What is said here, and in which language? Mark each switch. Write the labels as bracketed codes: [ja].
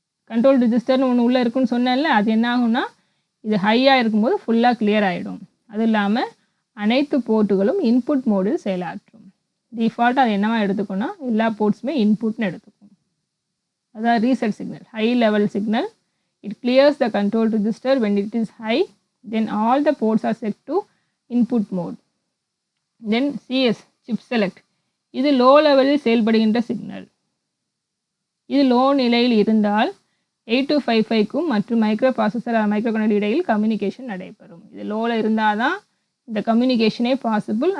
[ta] Control ரிஜிஸ்டர்னு ஒன்று உள்ளே இருக்குன்னு சொன்னேன்ல, அது என்ன ஆகும்னா இது ஹையாக இருக்கும்போது ஃபுல்லாக கிளியர் ஆகிடும். அது இல்லாமல் அனைத்து போர்ட்டுகளும் இன்புட் மோடில் செயலாற்றும். டிஃபால்ட்டாக அது என்னவா எடுத்துக்கோன்னா எல்லா போர்ட்ஸுமே இன்புட்னு எடுத்துக்கும். அதான் reset signal, high level signal. [en] It clears the control register when it is high, then all the ports are set to input mode. Then CS, chip select, [ta] இது லோ லெவலில் செயல்படுகின்ற சிக்னல். இது லோ நிலையில் இருந்தால் 8255க்கும் மற்றும் மைக்ரோ ப்ராசஸர் மைக்ரோ கண்ட்ரோலர் இடையில் communication நடைபெறும். இது லோவில் இருந்தால் தான் இந்த கம்யூனிகேஷனே பாசிபிள்.